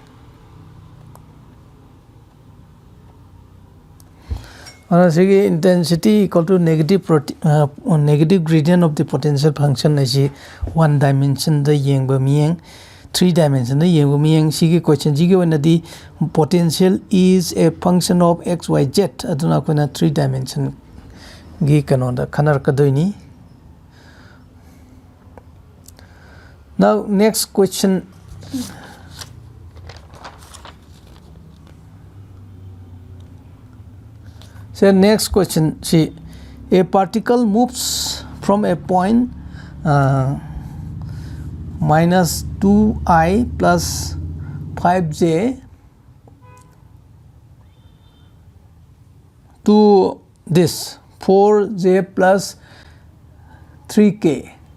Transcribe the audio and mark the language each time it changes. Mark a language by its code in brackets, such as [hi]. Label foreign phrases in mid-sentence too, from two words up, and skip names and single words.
[en] Intensity equal to negative gradient of the potential function is one dimension [mni] the yang bamiang 3 dimension the yang bamiang sige question jige [en] when the potential is a function of x y z [mni] aduna kona 3 dimension gi kanoda khanar kadoini. [en] Now next question. So next question, see, a particle moves from a point minus 2i plus 5j to this 4j plus 3k.